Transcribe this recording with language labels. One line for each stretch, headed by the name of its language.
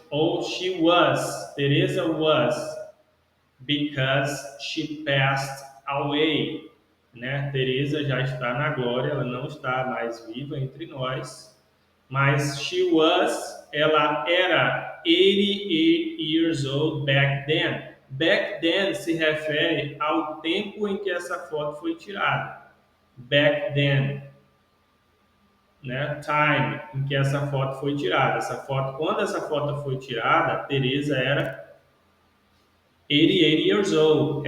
English: Ou she was, Teresa was, because she passed away.
Portuguese: Né? Teresa já está na glória, ela não está mais viva entre nós.
English: Mas she was,
Portuguese: ela era
English: 88 years old back then.
Portuguese: Back then se refere ao tempo em que essa foto foi tirada.
English: Back then, né?
Portuguese: Time em que essa foto foi tirada. Essa foto, quando essa foto foi tirada, a Teresa era
English: 88 years old.